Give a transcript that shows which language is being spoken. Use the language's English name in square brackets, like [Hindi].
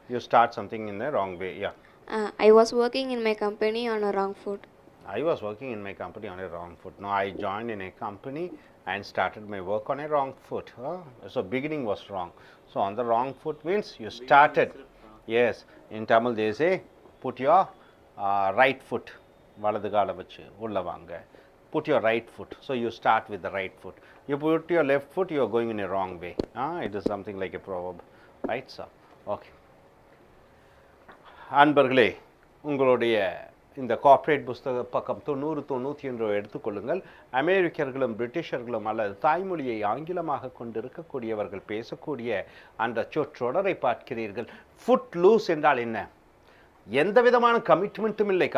[English] You start something in the wrong way. Yeah. I was working in my company on a wrong foot. I was working in my company on a wrong foot. No, I joined in a company and started my work on a wrong foot. So beginning was wrong. So on the wrong foot means you started as in Tamil they say put your right foot, [Tamil] வலது காலை வச்சு உள்ள வாங்க. [English] Put your right foot. So you start with the right foot. You put your left foot, you are going in a wrong way. It is something like a proverb, right? So, okay. [Tamil] அன்பர்களே, உங்களுடைய இந்த corporate புஸ்தக பக்கம் 90-91 எடுத்துக்கொள்ளுங்கள். அமெரிக்கர்களும் பிரிட்டிஷர்களும் அல்லது தாய்மொழியை ஆங்கிலமாக கொண்டிருக்கக்கூடியவர்கள் பேசக்கூடிய அந்த சொற்றொடரை பார்க்கிறீர்கள். ஃபுட் லூஸ் என்றால் என்ன? எந்த விதமான கமிட்மெண்ட்டும் இல்லை.